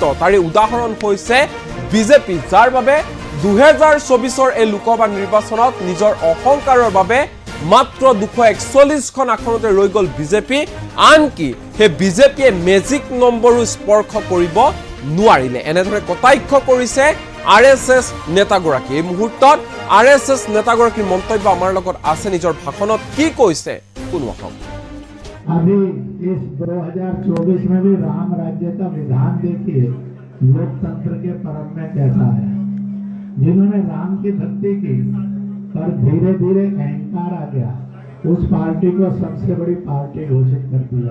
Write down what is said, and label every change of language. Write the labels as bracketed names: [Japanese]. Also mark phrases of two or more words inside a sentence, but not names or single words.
[Assamese] তাৰে উদাহৰণ হৈছে বিজেপি, যাৰ বাবে 2024ৰ এই লোকসভা নিৰ্বাচনত নিজৰ অহংকাৰৰ বাবে মাত্ৰ 241খন আসনতে ৰৈ গল বিজেপি। আনকি সেই বিজেপিয়ে মেজিক নম্বৰো স্পৰ্শ কৰিব নোৱাৰিলে। এনেদৰে কটাক্ষ কৰিছে আৰএছএছ নেতাগৰাকী। এই মুহূৰ্তত আৰএছএছ নেতাগৰাকীৰ মন্তব্য আমাৰ লগত আছে। নিজৰ ভাষণত কি কৈছে শুনো আহক। [Hindi] अभी इस 2024 में भी राम राज्य का विधान देखिए लोकतंत्र के परम में कैसा है। जिन्होंने राम की भक्ति की पर धीरे धीरे अहंकार आ गया, उस पार्टी को सबसे बड़ी पार्टी घोषित कर दिया।